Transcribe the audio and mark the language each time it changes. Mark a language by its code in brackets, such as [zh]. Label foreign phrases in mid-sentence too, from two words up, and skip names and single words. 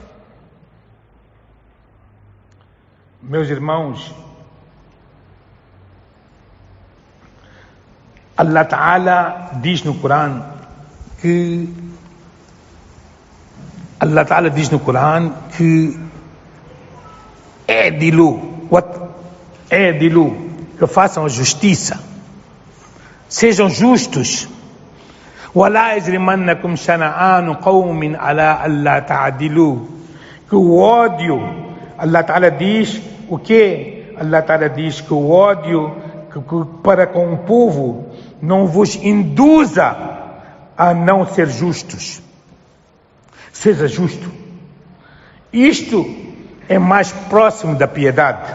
[pt] Meus irmãos, [ar] الله تعالى [pt] diz no Corão que que façam a justiça, sejam justos. [ar] وَلَا يَجْرِمَنَّكُمْ شَنَآنُ قَوْمٍ عَلَىٰ أَلَّا تَعْدِلُوا. [pt] Que o ódio, [ar] الله تعالى [pt] diz o quê? [ar] الله تعالى [pt] diz que o ódio para com o povo não vos induza a não ser justos. Seja justo. Isto é mais próximo da piedade.